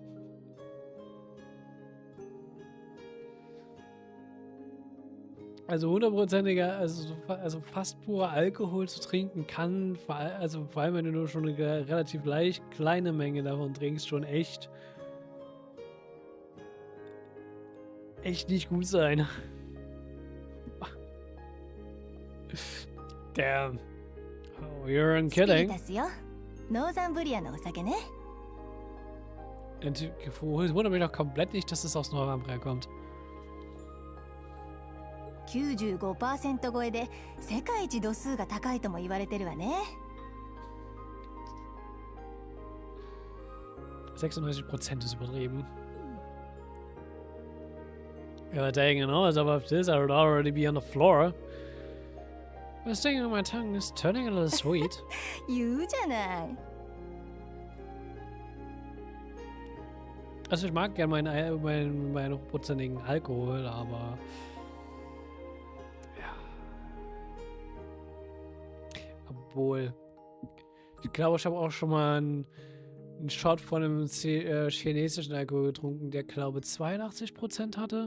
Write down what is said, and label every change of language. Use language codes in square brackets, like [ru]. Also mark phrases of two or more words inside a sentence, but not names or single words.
[de] Also 100%iger, also fast purer Alkohol zu trinken kann, vor allem wenn du nur schon eine relativ leicht kleine Menge davon trinkst, schon echt nicht gut sein. [en] Damn. Oh, you're kidding. [de] Es wundert mich doch komplett nicht, dass es aus Nordamerica kommt. [ja] 95% 超えで世界一度数が高いとも言われてるわね。 [de] 96% ist übertrieben. [en] Yeah, dang, you know, as about this, I would already be on the floor. The stinging on my tongue is turning a little sweet. [ja] 言うじゃない。 [de] Also ich mag gerne meinen hochprozentigen Alkohol, aber ja. Obwohl, ich glaube, ich habe auch schon mal einen Shot von einem chinesischen Alkohol getrunken, der glaube 82% hatte.